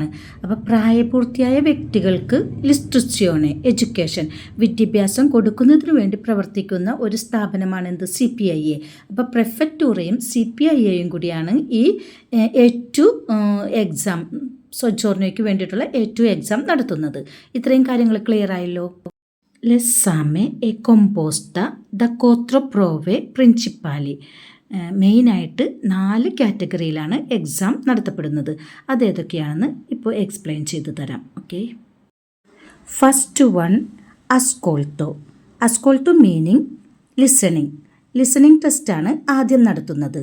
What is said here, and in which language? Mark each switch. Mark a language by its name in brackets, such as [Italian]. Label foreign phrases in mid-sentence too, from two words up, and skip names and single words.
[Malayalam] അപ്പോൾ പ്രായപൂർത്തിയായ വ്യക്തികൾക്ക് ലിസ്ട്രുസിയോനെ എഡ്യൂക്കേഷൻ വിദ്യാഭ്യാസം കൊടുക്കുന്നതിന് വേണ്ടി പ്രവർത്തിക്കുന്ന ഒരു സ്ഥാപനമാണ് എന്ത്, CPIA. അപ്പോൾ പ്രഫെക്റ്റൂറയും CPIAയും കൂടിയാണ് ഈ [English] A2 exam, [Malayalam] സൊജോർണോയ്ക്ക് വേണ്ടിയിട്ടുള്ള [English] A2 exam [Malayalam] നടത്തുന്നത്. ഇത്രയും കാര്യങ്ങൾ ക്ലിയർ ആയല്ലോ. [Italian] L'esame è composta da 4 prove principali. [Malayalam] മെയിനായിട്ട് 4 കാറ്റഗറിയിലാണ് എക്സാം നടത്തപ്പെടുന്നത്. അതേതൊക്കെയാണെന്ന് ഇപ്പോൾ എക്സ്പ്ലെയിൻ ചെയ്തു തരാം. [English] Okay, first one അസ്കോൾട്ടോ. [Malayalam] അസ്കോൾട്ടോ [English] meaning listening test [Malayalam] ആദ്യം നടത്തുന്നത്.